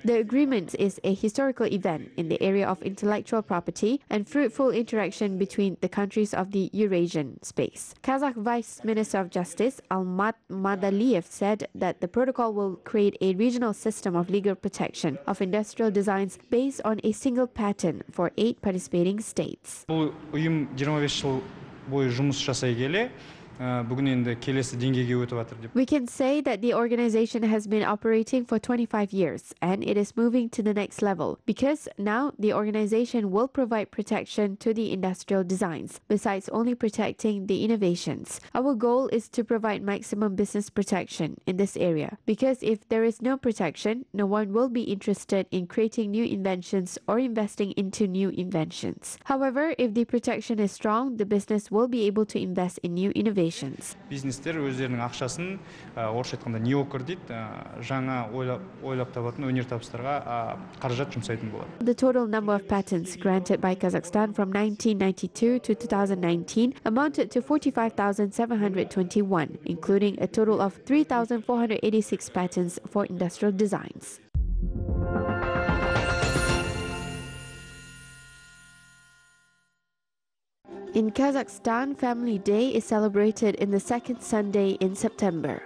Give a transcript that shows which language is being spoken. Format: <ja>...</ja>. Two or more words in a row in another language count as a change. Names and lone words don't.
<en>The agreement is a historical event in the area of intellectual property and fruitful interaction between the countries of the Eurasian space. Kazakh Vice Minister of Justice Almat Madaliyev said that the protocol will create a regional system of legal protection of industrial designs based on a single patent for 8 participating states.</en> <kk>Uyum 25 жыл бойы жұмыс жасай келе, бүгін енді келесі деңгейге өтіп жатыр деп.</kk> <en>We can say that the organization has been operating for 25 years and it is moving to the next level because now the organization will provide protection to the industrial designs besides only protecting the innovations. Our goal is to provide maximum business protection in this area because if there is no protection, no one will be interested in creating new inventions or investing into new inventions. However, if the protection is strong, the business will be able to invest in new innovations.</en> <kk>Бизнестер өздерінің ақшасын, орысша айтқанда неокр дейді, жаңа ойлап табатын өнертабыстарға қаражат жұмсайтын болады.</kk> <en>The total number of patents granted by Kazakhstan from 1992 to 2019 amounted to 45,721, including a total of 3,486 patents for industrial designs. In Kazakhstan, Family Day is celebrated in the second Sunday in September.</en>